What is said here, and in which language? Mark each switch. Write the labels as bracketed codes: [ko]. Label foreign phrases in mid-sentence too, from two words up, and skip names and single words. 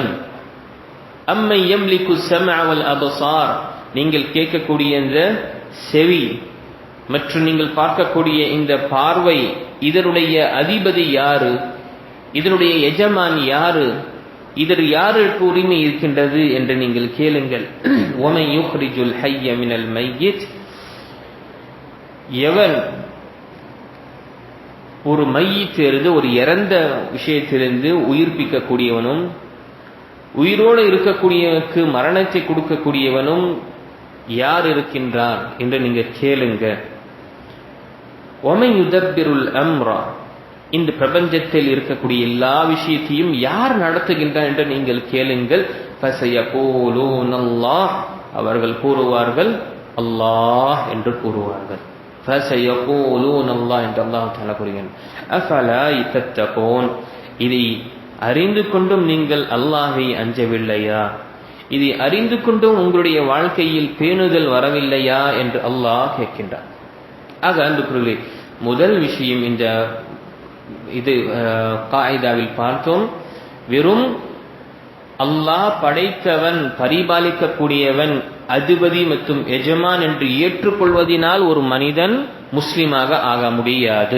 [ar] أمن يملك السمع والأبصار, [ta] நீங்கள் கேட்கக்கூடிய இந்த செவி மற்றும் நீங்கள் பார்க்கக்கூடிய இந்த பார்வை, இதனுடைய அதிபதி யாரு? இதனுடைய எஜமான் யாரு? இதற்கு யாருக்கு உரிமை இருக்கின்றது என்று நீங்கள் கேளுங்கள். [ar] وَمَنْ يُخْرِجُ الْحَيَّ مِنَ الْمَيِّتِ, [ta] எவன் ஒரு மையித்திலிருந்து, ஒரு இறந்த விஷயத்திலிருந்து உயிர்ப்பிக்கக்கூடியவனும், உயிரோடு இருக்கக்கூடியவனுக்கு மரணத்தை கொடுக்கக்கூடியவனும் யார் இருக்கின்றார் என்று நீங்க கேளுங்க. [ar] وَمَنْ يُدَبِّرُ الْأَمْرَ, [ta] இந்த பிரபஞ்சத்தில் இருக்கக்கூடிய எல்லா விஷயத்தையும் யார் நடத்துகின்றார் என்று நீங்கள் கேளுங்கள். [ar] فَسَيَقُولُونَ اللَّهُ, [ta] அவர்கள் கூறுவார்கள் அல்லாஹ் என்று கூறுவார்கள். [ar] فَسَيَقُولُونَ اللَّهُ [ta] என்று அல்லாஹ் தஆலா கூறுகிறார். [ar] أَفَلَا تَتَّقُونَ, [ta] இதை அறிந்து கொண்டும் நீங்கள் அல்லாஹ்வை அஞ்சவில்லையா? இதை அறிந்து கொண்டும் உங்களுடைய வாழ்க்கையில் பேணுதல் வரவில்லையா என்று அல்லாஹ் கேட்கின்றார். ஆக அன்புக்குரியவர்களே, முதல் விஷயம் இந்த இது காயிதாவில் பார்த்தோம், வெறும் அல்லாஹ் படைத்தவன், பரிபாலிக்கக்கூடியவன், அதிபதி மற்றும் எஜமான் என்று ஏற்றுக்கொள்வதனால் ஒரு மனிதன் முஸ்லிமாக ஆக முடியாது.